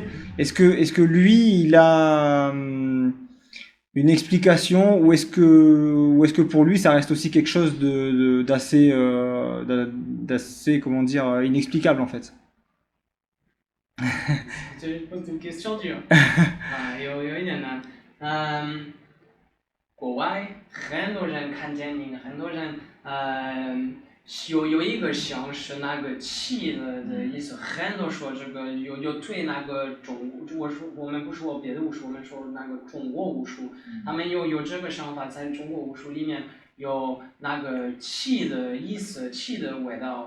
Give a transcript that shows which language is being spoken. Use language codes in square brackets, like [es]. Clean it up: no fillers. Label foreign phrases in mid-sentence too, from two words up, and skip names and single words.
[fr] Est-ce que lui, il a une explication ou est-ce que pour lui, ça reste aussi quelque chose d'assez, comment dire, inexplicable en fait? Je te pose une question dure. [zh] 有一点难。国外很多人看见你，很多人有一个像是那个气的意思，很多说这个有对那个我们不说别的武术，我们说那个中国武术，他们有这个想法，在中国武术里面有那个气的意思，气的味道。